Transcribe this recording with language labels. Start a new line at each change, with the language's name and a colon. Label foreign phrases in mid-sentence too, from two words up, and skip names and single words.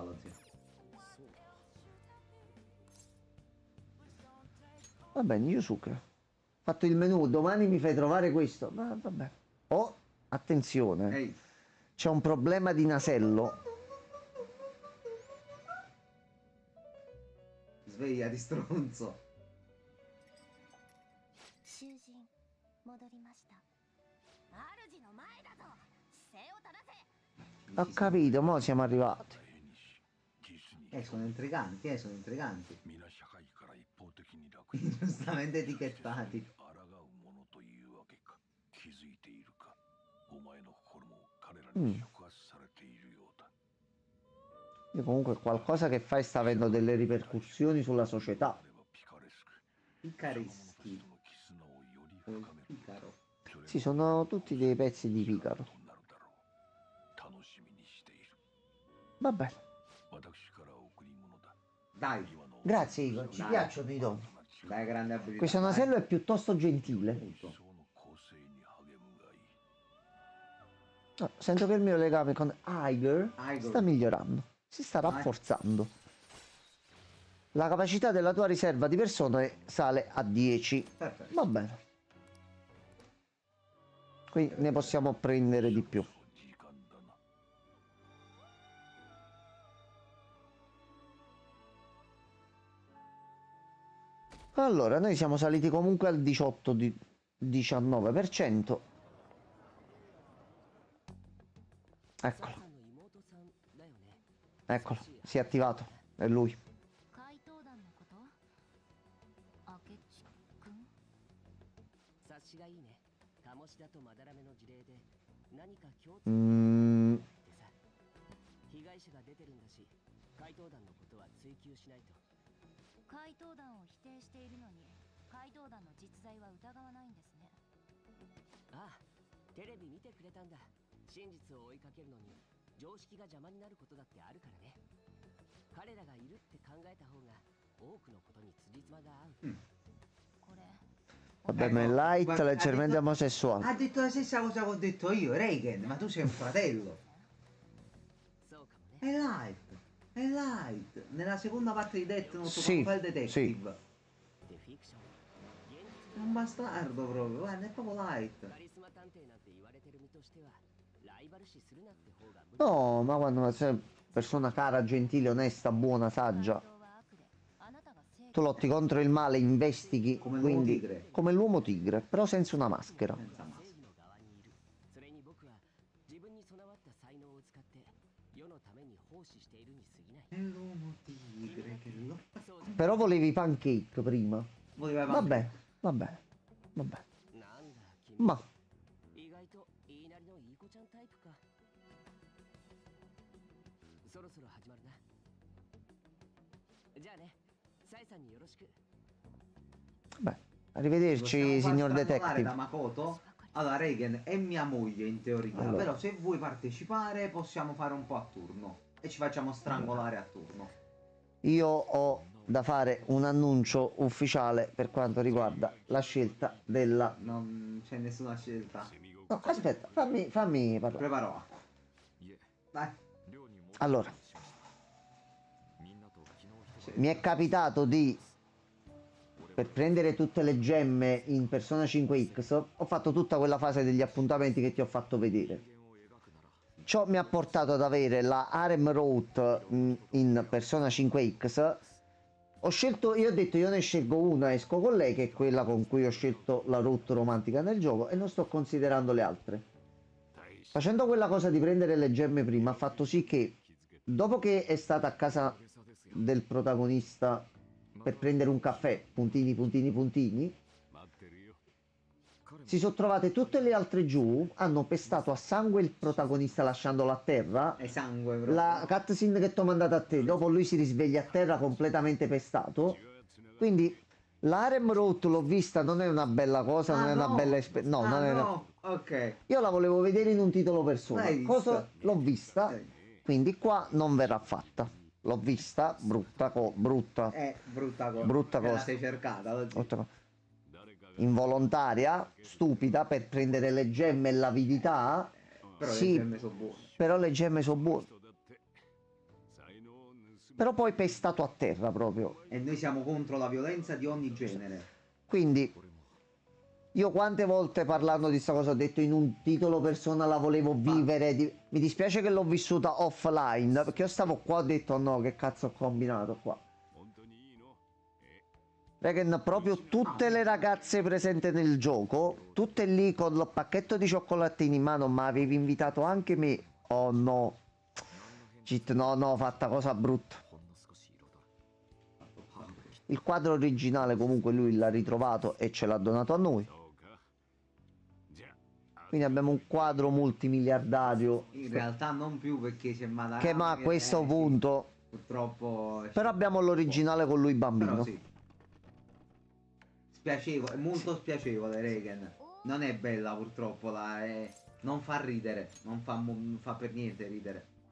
Italian: Va bene, Yusuke. Ho fatto il menù, domani mi fai trovare questo. Ma vabbè. Oh, attenzione. Ehi, C'è un problema di nasello. sveglia di stronzo.
Japanese: 囚人戻りました主の前だぞ姿勢を正せ
Italian: Ho capito, mo siamo arrivati.
Japanese: 実に
Italian: Sono intriganti, sono intriganti.
Japanese: 皆社会から一方的に楽に
Italian: Giustamente etichettati.
Japanese: 抗うものというわけか気づいているかお前の心も彼らに触発されているようだ、
Italian: Io comunque qualcosa che fai sta avendo delle ripercussioni sulla società.
Japanese: あればピカレスク
Italian: Picareschi.
Japanese: 人の絆をより深める
Italian: Picaro. Sì, sono tutti dei pezzi di Picaro.
Japanese: となるだろう楽しみにしている
Italian: Va bene.
Japanese: 私から贈り物だ
Italian: Dai, Grazie Igor, ci piacciono i doni. dai grande abilità. Questo nasello è piuttosto gentile.
Japanese: 理想の構成に励むがいい
Italian: No, sento che il mio legame con Iger Iger. sta migliorando, si sta rafforzando. La capacità della tua riserva di persone sale a 10. Perfetto. Va bene. Qui ne possiamo prendere di più. Allora, noi siamo saliti comunque al 19%. Eccolo. Eccolo, si è attivato. È lui.
Japanese: 怪盗団のこと明智くん察しがいいね。鴨志田とまだらめの事例で何か共通 Mm, ってさ。被害者が出てるんだし、怪盗団のことは追求しないと。怪盗団を否定しているのに怪盗団の実在は疑わないんですね。ああ、テレビ見てくれたんだ。真実を追いかけるのに常識が邪魔になることだってあるからね。彼らがいるって考えた方が多くのことに辻褄が合う。これ
Italian: vabbè, ma è light, guarda, leggermente ha detto omosessuale. la stessa cosa che ho detto io, Reagan, ma tu sei un fratello.
Japanese: そうかもね。
Italian: È light, è light. Nella seconda parte di Death Note Sì, con quel detective.
Japanese: でフィクション。現
Italian: È un bastardo proprio, guarda, è proprio light.
Japanese: 実カリスマ探偵なんて言われてる身としてはライバル視するなって方が無理。
Italian: No, ma quando sei persona cara, gentile, onesta, buona,
Japanese: 怪
Italian: saggia,
Japanese: 盗は悪であなたが正
Italian: tu
Japanese: 義
Italian: lotti contro il male, investighi, Come l'uomo quindi tigre. come l'uomo tigre, però senza una maschera. Senza
Japanese: 正
Italian: maschera.
Japanese: 義の側にいる。それに僕は自分に備わった才能を使って世のために奉仕しているに過ぎない。
Italian: È l'uomo tigre che lo...
Japanese: そうじゃ
Italian: Però volevi i pancake prima. Voleva Va bene, va bene, va bene.
Japanese: なんだ君。
Italian: Ma
Japanese: 意外と言いなりのいい子ちゃんタイプか。そろそろ始まるな。じゃあね、サイさんによろしく。
Italian: beh, arrivederci, signor da detective. Makoto? Allora, Reagan è mia moglie in teoria, Allora. però se vuoi partecipare possiamo fare un po' a turno e ci facciamo strangolare a turno. Io ho da fare un annuncio ufficiale per quanto riguarda la scelta della... Non c'è nessuna scelta. No, aspetta, fammi parlare. Preparo acqua.
Japanese: いえ
Italian: Dai.
Japanese: 寮に戻
Italian: Allora,
Japanese: りしますみんなと昨日一晩
Italian: mi è capitato di... Per prendere tutte le gemme in Persona 5X ho fatto tutta quella fase degli appuntamenti che ti ho fatto vedere.
Japanese: 人間を描くなら
Italian: Ciò mi ha portato ad avere la
English: Harem Route
Italian: in Persona 5X. Ho scelto, io ho detto io ne scelgo una, esco con lei, che è quella con cui ho scelto la route romantica nel gioco, e non sto considerando le altre. Facendo quella cosa di prendere le gemme prima ha fatto sì che, dopo che è stata a casa del protagonista per prendere un caffè, puntini, puntini, puntini,
Japanese: 待ってるよ彼も
Italian: si sono trovate tutte le altre giù, hanno pestato a sangue il protagonista lasciandolo a terra. È sangue proprio. La cutscene che ti ho mandato a te, dopo lui si risveglia a terra completamente pestato. Quindi l'
English: Harem Route
Italian: l'ho vista, non è una bella cosa, non è una bella esperienza. No, non è no. Ok. Io la volevo vedere in un titolo persona. L'hai vista? Cosa l'ho vista, Ok. quindi qua non verrà fatta. L'ho vista, brutta, brutta, È brutta cosa. Brutta Me la cosa. sei cercata oggi. brutta involontaria, stupida, per prendere le gemme e l'avidità. Però Sì, le gemme sono buone. però le gemme sono buone.
Japanese: 人だって才能を盗む
Italian: Però poi pestato a terra proprio. E noi siamo contro la violenza di ogni genere. Quindi io quante volte parlando di sta cosa ho detto in un titolo persona la volevo vivere. Mi dispiace che l'ho vissuta offline, perché io stavo qua e ho detto no, che cazzo ho combinato qua.
Japanese: 本当にいいのえ
Italian: Regan, proprio tutte le ragazze presenti nel gioco, tutte lì con il pacchetto di cioccolatini in mano, ma avevi invitato anche me. Oh no. Cheat, no, no, fatta cosa brutta.
Japanese: ほんの少し彩る
Italian: Il quadro originale comunque lui l'ha ritrovato e ce l'ha donato a noi.
Japanese: そうかじゃあ
Italian: Quindi abbiamo un quadro multimiliardario. In realtà non più perché c'è Madara. Che ma a questo sì, punto... purtroppo. Però abbiamo l'originale con lui bambino. Però sì. Spiacevole, è molto spiacevole Reagan. Non è bella purtroppo, non fa ridere, non fa per niente ridere.